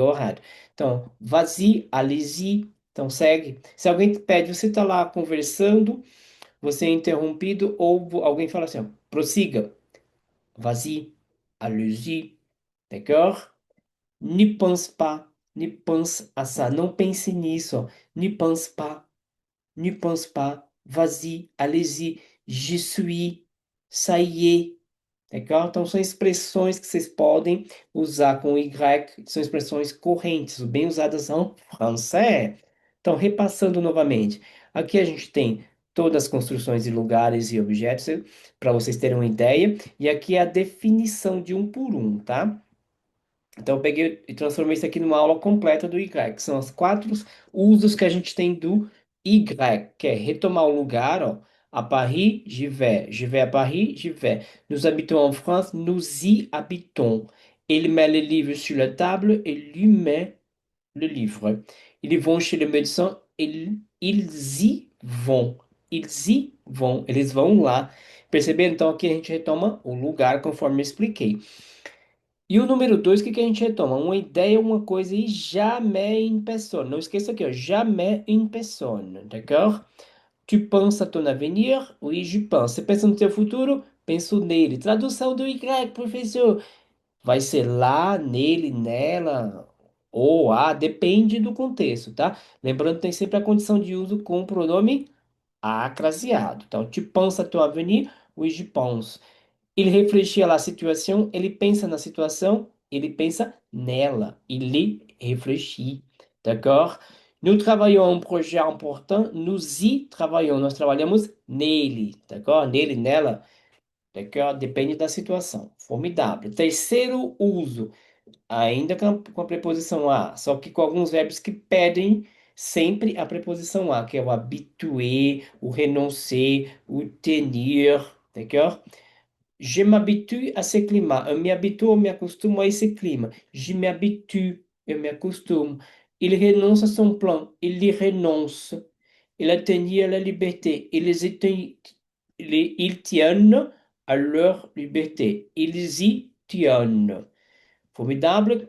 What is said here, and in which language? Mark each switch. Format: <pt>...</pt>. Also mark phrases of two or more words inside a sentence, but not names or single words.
<en>Go ahead.</en> <pt>Então,</pt> <fr>vas-y, allez-y.</fr> <pt>Então, segue. Se alguém te pede, você está lá conversando, você é interrompido, ou alguém fala assim, ó, prossiga.</pt> <fr>Vas-y, allez-y, d'accord? N'y pense pas, n'y pense à ça.</fr> <pt>Não pense nisso, ó.</pt> <fr>N'y pense pas, n'y pense pas. Vas-y, allez-y, j'y suis, ça y est.</fr> <pt>Legal? Então, são expressões que vocês podem usar com Y, que são expressões correntes, bem usadas em français. Então, repassando novamente, aqui a gente tem todas as construções de lugares e objetos, para vocês terem uma ideia, e aqui é a definição de um por um, tá? Então, eu peguei e transformei isso aqui numa aula completa do Y, que são os quatro usos que a gente tem do Y, que é retomar o lugar, ó.</pt> <fr>À Paris, j'y vais. Je vais à Paris, j'y vais. Nous habitons en France, nous y habitons. Il met le livre sur la table et lui met le livre. Ils vont chez le médecin. Ils y</fr> <pt>vão. Eles y vão. Eles vão lá. Perceberam? Então aqui a gente retoma o lugar conforme eu expliquei. E o número dois, o que que a gente retoma? Uma ideia, uma coisa e jamais</pt> <fr>une personne.</fr> <pt>Não esqueça aqui, ó.</pt> <fr>Jamais une personne. D'accord? Tu penses à ton avenir? Oui, j'y pense.</fr> <pt>Você pensa no teu futuro? Penso nele. Tradução do Y, professor. Vai ser lá, nele, nela, ou a, depende do contexto, tá? Lembrando que tem sempre a condição de uso com o pronome acraseado. Então,</pt> <fr>tu penses à ton avenir? Oui, j'y pense. Il réfléchit à la situation,</fr> <pt>ele pensa na situação, ele pensa nela,</pt> <fr>il y réfléchit. D'accord? Nous travaillons un projet important, nous y travaillons,</fr> <pt>nós trabalhamos nele, d'accord? Nele, nela, d'accord? Depende da situação. Formidável. Terceiro uso, ainda com a preposição a, só que com alguns verbos que pedem sempre a preposição a, que é o habituer, o renoncer, o tenir, d'accord?</pt> <fr>Je m'habitue à ce climat.</fr> <pt>Eu me habituo, eu me acostumo a esse clima.</pt> <fr>Je m'habitue,</fr> <pt>eu me acostumo.</pt> <fr>Il renonce à son plan. Il y renonce. Il a tenu à la liberté. Ils tiennent à leur liberté. Ils y tiennent. Formidable.</fr>